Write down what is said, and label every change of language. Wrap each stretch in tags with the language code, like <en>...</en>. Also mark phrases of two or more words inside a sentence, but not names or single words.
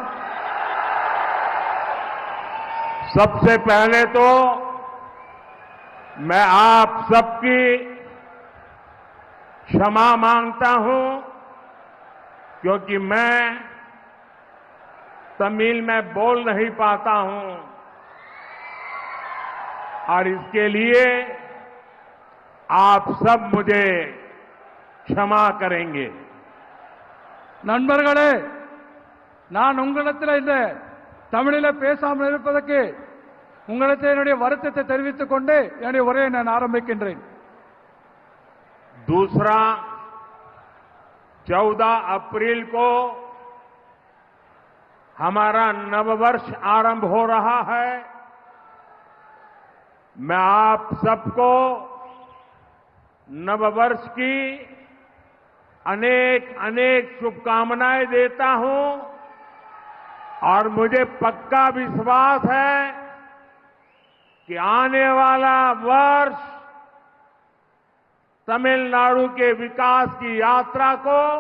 <hi>सबसे पहले तो मैं आप सबकी क्षमा मांगता हूं क्योंकि मैं तमिल में बोल नहीं पाता हूं और इसके लिए आप सब मुझे क्षमा करेंगे।</hi> <ta>நண்பர்களே, நான் உங்களிடத்தில் இந்த தமிழில் பேசாமல் இருப்பதற்கு உங்களுக்கு என்னுடைய வருத்தத்தை தெரிவித்துக் கொண்டு என்னுடைய உரையை நான் ஆரம்பிக்கின்றேன்।</ta> <hi>दूसरा, 14 अप्रैल को हमारा नववर्ष आरंभ हो रहा है। मैं आप सबको नववर्ष की अनेक अनेक शुभकामनाएं देता हूं और मुझे पक्का विश्वास है कि आने वाला वर्ष तमिलनाडु के विकास की यात्रा को</hi>